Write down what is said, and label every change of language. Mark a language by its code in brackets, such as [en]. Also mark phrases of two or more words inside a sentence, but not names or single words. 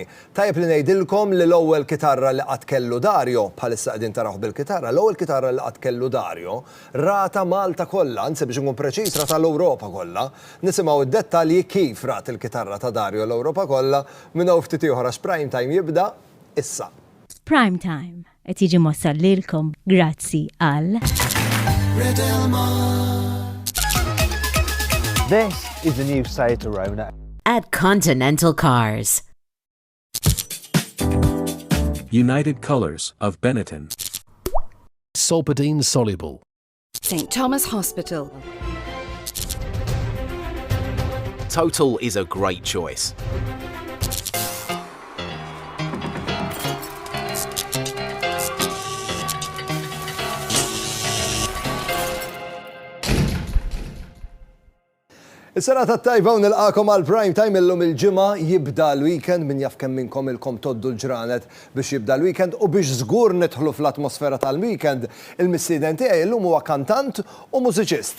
[mt] Tajjeb li ngħidilkom li l-ewwel kitarra li qatt kellu Dario, bħalissa qegħdin taraw bil-kitarra, l-ewwel kitarra li qatt kellu Dario rata Malta kollha, biex nkun preċiż rata l-Ewropa kollha. Nisimgħu id-dettalji kif rat il-kitarra ta' Dario l-Ewropa kollha minn hawn ftit ieħor għax prime time jibda issa. Prime time qed jiġi mossal lilkom grazzi għal [en] This is the new Seat Arona at Continental Cars. United Colors of Benetton. Solpadeine soluble. St. Thomas Hospital. Total is a great choice. [mt] Is-sara tat-tajba u nilqakom għal prime time illum il-ġimgħa jibda l-weekend min jaf kemm minnkom ilkom toddu l-ġranet biex jibda l-weekend u biex żgur nidħlu fl-atmosfera tal-weekend il-missieden tiegħi illum huwa kantant u mużiċist.